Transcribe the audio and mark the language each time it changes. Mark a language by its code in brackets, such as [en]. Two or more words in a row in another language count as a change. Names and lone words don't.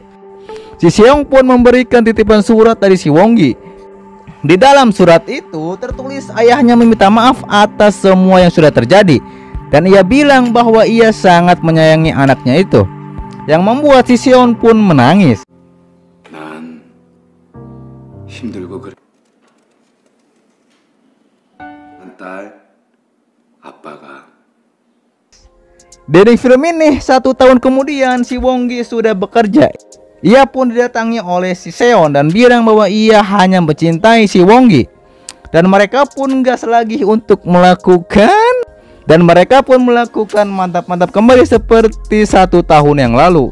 [id] Si Seong pun memberikan titipan surat dari si Wonggi. Di dalam surat itu tertulis ayahnya meminta maaf atas semua yang sudah terjadi. Dan ia bilang bahwa ia sangat menyayangi anaknya itu, yang membuat si Seon pun menangis. [ko] 난 힘들고 그래. 한 딸, 아빠가. [id] Dari film ini 1 tahun kemudian si Wonggi sudah bekerja. Ia pun didatangi oleh si Seon dan bilang bahwa ia hanya mencintai si Wonggi. Dan mereka pun gas lagi untuk melakukan mantap-mantap kembali seperti 1 tahun yang lalu.